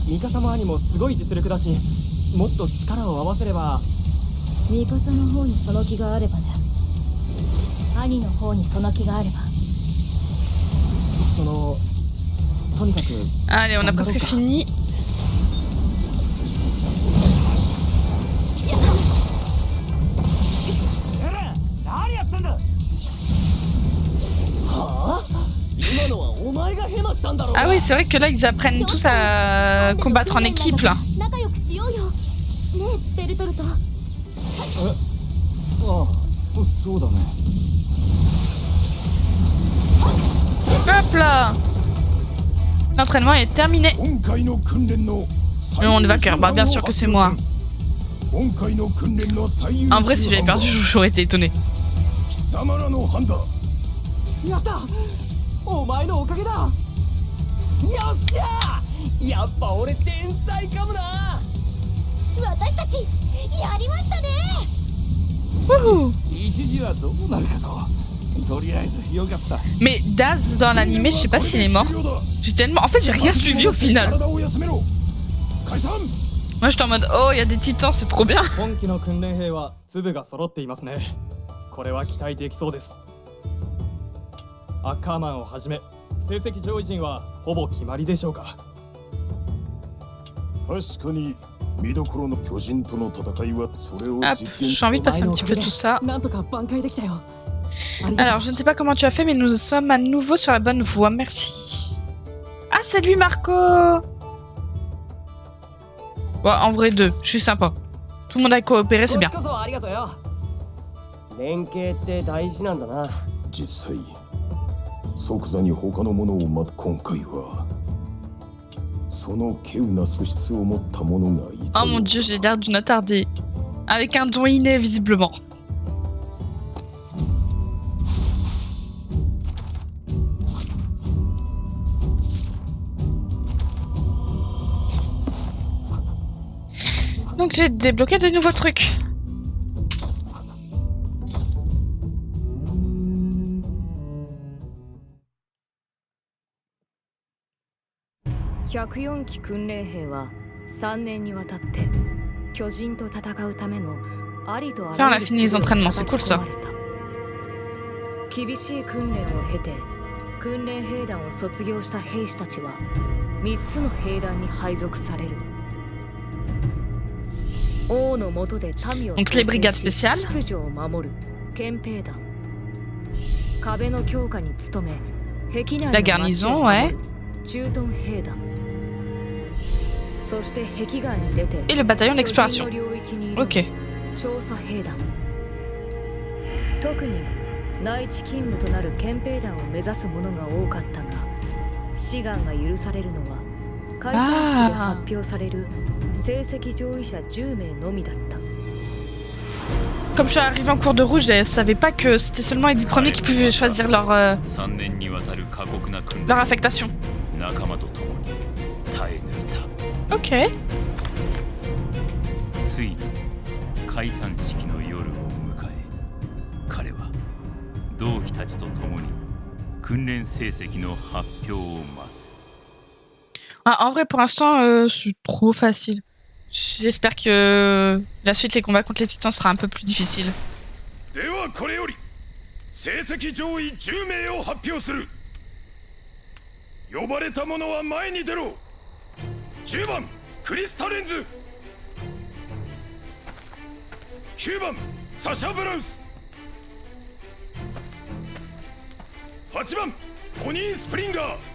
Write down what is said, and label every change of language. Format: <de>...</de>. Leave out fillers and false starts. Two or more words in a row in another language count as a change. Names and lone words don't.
<ja>様兄もすごい実力だし、もっと力を合わせれば。ミカサの方にその気があればね。兄の方にその気があれば。そのとにかく。</ja> <fr>Allez, on a presque fini.</fr> <ja>何やってんだ。はあ、今のはお前がヘマしたんだろう。</ja> <fr>Ah oui, c'est vrai que là, ils apprennent tous à combattre en équipe, là.</fr> <ja>仲良くしようよ。ねえ、ベルトルト。ああ、そうだね。</ja> <fr>Hop là. L'entraînement est terminé.</fr> <ja>今回の訓練の</ja> <fr>Le monde vainqueur, bah bien sûr que c'est moi.</fr> <ja>今回の訓練の最優秀</ja> <fr>En vrai, si j'avais perdu, j'aurais été étonné.</fr> <ja>貴様らの判断。やった、お前のおかげだ。よっしゃ、やっぱ俺天才かもな。私たちやりましたね。 Wouhou. 一時はどうなるかと。とりあえずよかった。</ja> <fr>Mais Daz dans l'animé, je sais pas s'il est mort. J'ai tellement. En fait, j'ai rien suivi au final.</fr> <ja>体を休めろ。解散。</ja> <fr>Moi, j'étais en mode oh, il y a des titans, c'est trop bien.</fr> <ja>今期の訓練兵は粒が揃っていますね。これは期待できそうです。アッカーマンをはじめ成績上位陣はほぼ決まりでしょうか。確かに見どころの巨人との戦いはそれを</ja> <fr>Hop, j'ai envie de passer un petit peu tout ça.</fr> <ja>なんとか挽回できたよ。</ja> <fr>Alors, je ne sais pas comment tu as fait, mais nous sommes à nouveau sur la bonne voie. Merci. Ah, c'est lui, Marco. Ouais, en vrai, deux. Je suis sympa. Tout le monde a coopéré, c'est bien.</fr> <ja>連携って大事なんだな。実際即座に他のものを待つ今回はその稀有な素質を持った者がいた。</ja> <fr>Oh mon dieu, j'ai l'air d'une attardée. Avec un don inné, visiblement. Donc j'ai débloqué de nouveaux trucs.</fr> <ja>104 期訓練兵は3年にわたって巨人と戦うためのありとあ</ja> <fr>Là, on</fr> <ja>ら</ja> <fr>a</fr> <ja>ゆる</ja> <fr>fini les</fr> <ja>術を</ja> <fr>entraînements,</fr> <ja>叩</ja> <fr>c'est</fr> <ja>き</ja> <fr>cool</fr> <ja>込</ja> <fr>ça.</fr> <ja>まれた。厳しい訓練を経て訓練兵団を卒業した兵士たちは3つの兵団に配属される。王の下で民を</ja> <fr>Donc les brigades spéciales.</fr> <ja>秩序を守る憲兵団、壁の強化に努め壁内の</ja> <fr>La</fr> <ja>町</ja> <fr>garnison,</fr> <ja>を守</ja> <fr>ouais.</fr> <ja>る駐屯兵団、そして壁外に出て</ja> <fr>Et le bataillon d'exploration.</fr> <ja>巨人の領域にいる</ja> <fr>Ok.</fr> <ja>調査兵団、特に内地勤務となる憲兵団を目指す者が多かったが、志願が許されるのは開催式で発表される成績上位者10名のみだった。</ja> <fr>Comme je suis arrivée en cours de rouge, je savais pas que c'était seulement les 10 premiers qui pouvaient choisir leur affectation. Ok.</fr> <ja>ついに解散式の夜を迎え、彼は同期たちと共に訓練成績の発表を待つ。</ja> <fr>Ah, en vrai, pour l'instant, c'est trop facile. J'espère que la suite, les combats contre les titans, sera un peu plus difficile.</fr> <ja>ではこれより成績上位10名を発表する。呼ばれた者は前に出ろ。10番クリスタレンズ、9番サシャ・ブラウス、8番コニー・スプリンガ</ja>